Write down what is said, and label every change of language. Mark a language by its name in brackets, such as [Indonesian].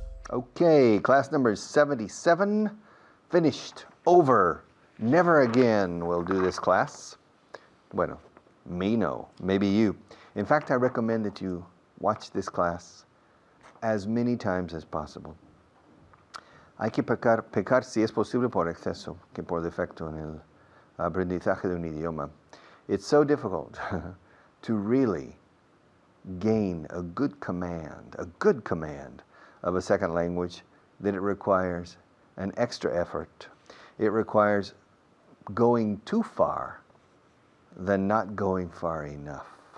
[English] Okay, class number 77, finished, over, never again we'll do this class. Bueno, me no, maybe you. In fact, I recommend that you watch this class as many times as possible. [Spanish] Hay que pecar si es posible por exceso que por defecto en el aprendizaje de un idioma. [English] It's so difficult to really gain a good command of a second language that it requires an extra effort. It requires going too far than not going far enough.